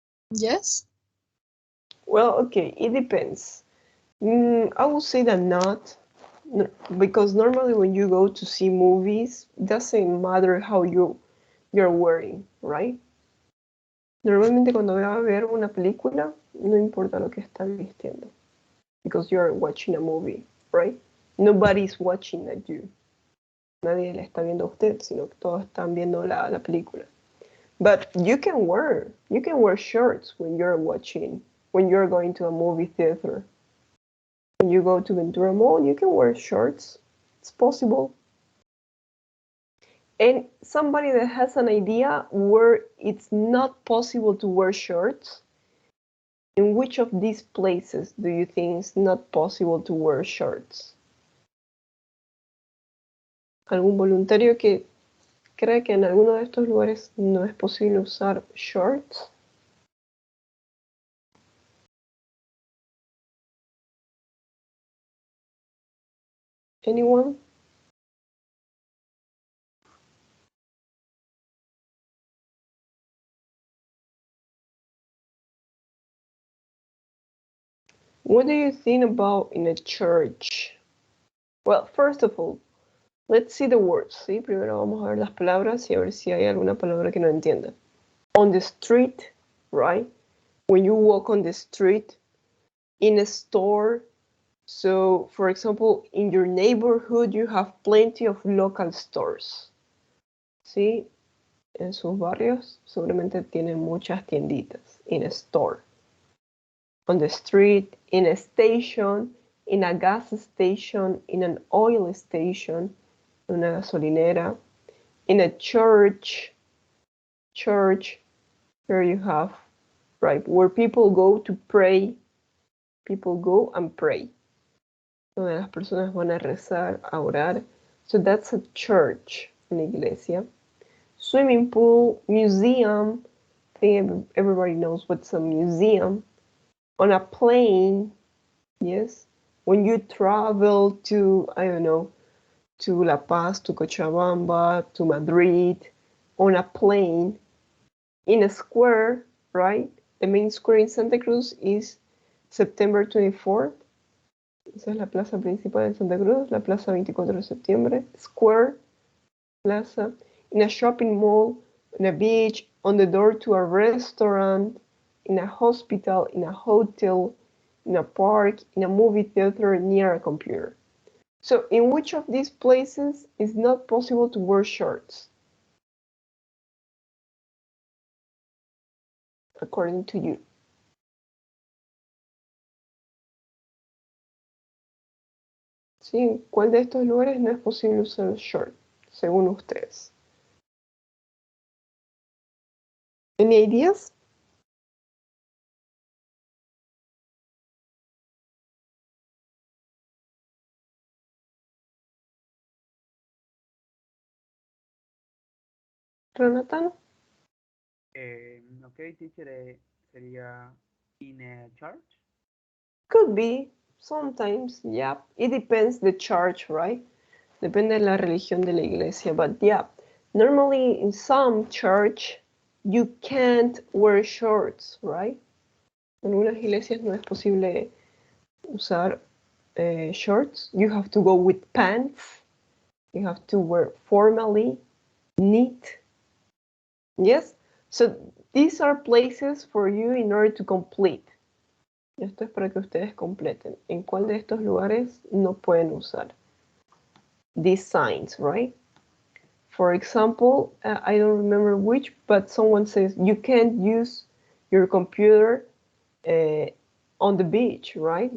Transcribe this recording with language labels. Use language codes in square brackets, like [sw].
[en] Yes. Well, okay, it depends. I would say that not, because normally when you go to see movies, it doesn't matter how you're wearing, right? [es] Normalmente cuando vas a ver una película, no importa lo que están vistiendo, [en] because you're watching a movie, right? Nobody's watching at you. [es] Nadie le está viendo a usted, sino que todos están viendo la película. [en] But you can wear shorts when you're going to a movie theater. When you go to Ventura Mall, you can wear shorts. It's possible. And somebody that has an idea where it's not possible to wear shorts, in which of these places do you think it's not possible to wear shorts? [es] ¿Algún voluntario que cree que en alguno de estos lugares no es posible usar shorts? [en] Anyone? What do you think about in a church? Well, first of all, let's see the words, [es] ¿sí? Primero vamos a ver las palabras y a ver si hay alguna palabra que no entienda. [en] On the street, right? When you walk on the street, in a store. So, for example, in your neighborhood, you have plenty of local stores. [es] ¿Sí? En sus barrios seguramente tienen muchas tienditas. [en] In a store. On the street, in a station, in a gas station, in an oil station, [es] una gasolinera, [en] in a church, Here you have, right, where people go to pray. People go and pray. [es] Donde las personas van a rezar, a orar. [en] So that's a church, [es] una iglesia. [en] Swimming pool, museum. I think everybody knows what's a museum. On a plane, yes. When you travel to, I don't know, to La Paz, to Cochabamba, to Madrid, on a plane, in a square, right? The main square in Santa Cruz is September 24th. [es] Esa es la plaza principal en Santa Cruz, la plaza 24 de septiembre. [en] Square, plaza. In a shopping mall, in a beach, on the door to a restaurant, in a hospital, in a hotel, in a park, in a movie theater, near a computer. So in which of these places is not possible to wear shorts? According to you. [es] ¿Sí? ¿En cuál de estos lugares no es posible usar el short, según ustedes? [en] Any ideas? Jonathan? Ok, teacher, [es] sería [en] in a church. Could be, sometimes, yeah. It depends the church, right? [es] Depende de la religión de la iglesia, [en] but yeah. Normally in some church you can't wear shorts, right? [es] En algunas iglesias no es posible usar shorts. [en] You have to go with pants. You have to wear formally, neat. Yes? So these are places for you in order to complete. [es] Esto es para que ustedes completen. ¿En cuál de estos lugares no pueden usar [en] these signs, right? For example, I don't remember which, but someone says you can't use your computer on the beach, right?